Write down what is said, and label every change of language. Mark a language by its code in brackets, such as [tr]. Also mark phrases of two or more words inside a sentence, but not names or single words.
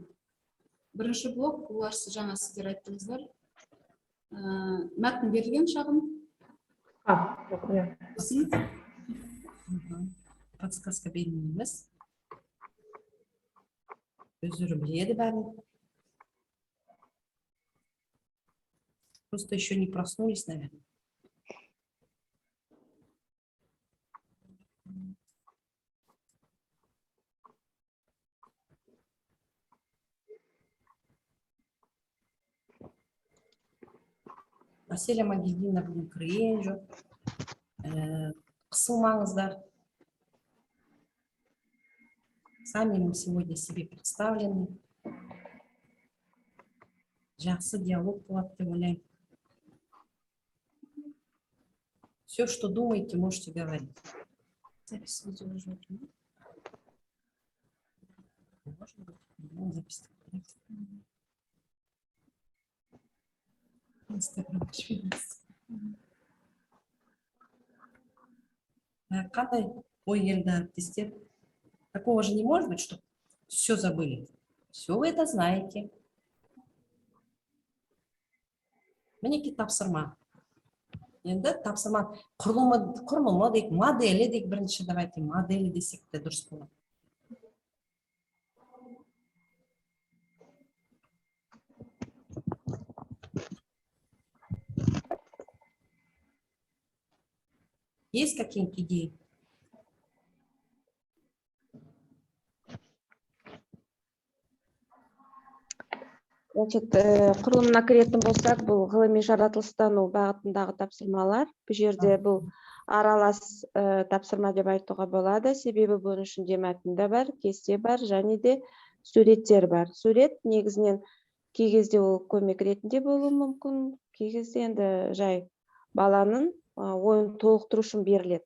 [kk] Бірінші блок, олар жаңа сіздер айттыңыздар. Мәтін берілген шағын. Жоқ, иә. Подсказка бермейміз. Өздері біледі бәрін. [ru] Просто еще не проснулись, наверное. [kk] Аселя Магидина бүгін кірген жоқ. Қысылмаңыздар. [ru] Сами мы сегодня себе представлены. [kk] Жақсы диалог болады деп ойлаймын. [ru] Все, что думаете, можете говорить. Запись видео уже. Можно быть? Ну, запись. Инстаграм. [kk] Қандай ой келді әріптестер? [ru] Такого же не может быть, что все забыли. Все вы это знаете. [kk] Мінекей тапсырма. Енді тапсырма құрылымы дейік, моделі дейік бірінші, давайте моделі десек те дұрыс болады. [ru] Есть какие-нибудь идеи? Значит, [kk] құрылымына кіретін болсақ, бұл ғылыми жаратылыстану бағытындағы тапсырмалар. Бұл жерде бұл аралас тапсырма деп айтуға болады. Себебі бұның ішінде мәтінде бар, кесте бар, және де суреттер бар. Сурет негізінен кей кезде ол көмек ретінде болуы мүмкін, кей кезде енді жай баланың ойын толықтыру үшін беріледі.